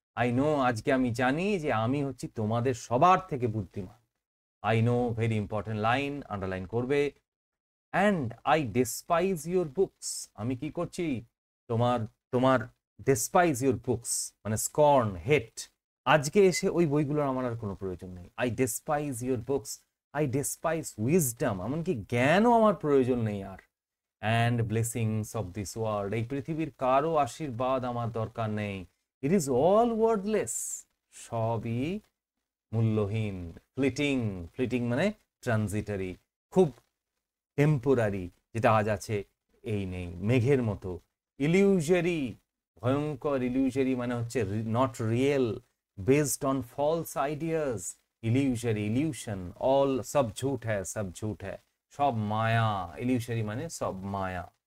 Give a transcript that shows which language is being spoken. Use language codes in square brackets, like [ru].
[en] I know, [bn] আজকে আমি জানি যে আমি হচ্ছি তোমাদের সবার থেকে বুদ্ধিমান। [en] I know, very important line, [bn] underline করবে। [en] And I despise your books. [bn] আমি কি করছি, তোমার তোমার [en] despise your books [bn] মানে scorn, hate, আজকে এসে ওই বইগুলোর আমার আর কোনো প্রয়োজন নেই। [en] I despise your books. I despise wisdom, [bn] এমনকি জ্ঞানও আমার প্রয়োজন নেই আর। [en] and blessings of this world, [bn] এই পৃথিবীর কারো আশীর্বাদ আমার দরকার নেই। [en] It is all worthless, [bn] সবই মূল্যহীন। ফ্লিটিং, ফ্লিটিং মানে ট্রানজিটারি, খুব টেম্পোরারি, যেটা আজ আছে এই নেই, মেঘের মতো। ইলিউজারি, ভয়ঙ্কর, ইলিউজারি মানে হচ্ছে [en] not real, based on false ideas, [bn] ইলিউজারি, illusion, all [hi] সব ঝুট হ্যায়, সব ঝুট হ্যায়, [bn] সব মায়া, ইলিউশনারি মানে সব মায়া।